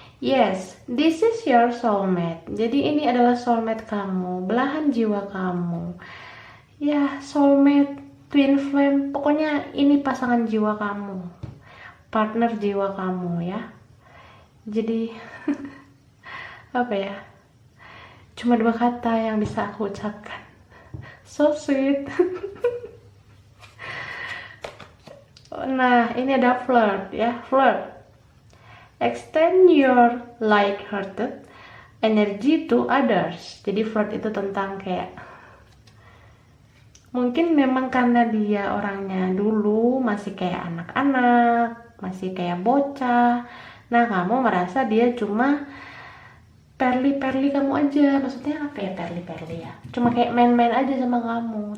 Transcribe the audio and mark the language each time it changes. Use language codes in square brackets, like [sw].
[en] Yes, this is your soulmate. [id] Jadi ini adalah soulmate kamu, belahan jiwa kamu. Ya, soulmate, twin flame, pokoknya ini pasangan jiwa kamu, partner jiwa kamu ya. Jadi apa ya? Cuma dua kata yang bisa aku ucapkan. [en] So sweet. [id] Nah, ini ada flirt ya, flirt. [en] Extend your light-hearted energy to others. [id] Jadi flirt itu tentang kayak, mungkin memang karena dia orangnya dulu masih kayak anak-anak, masih kayak bocah. Nah, kamu merasa dia cuma perli-perli kamu aja. Maksudnya apa ya perli-perli ya? Cuma kayak main-main aja sama kamu.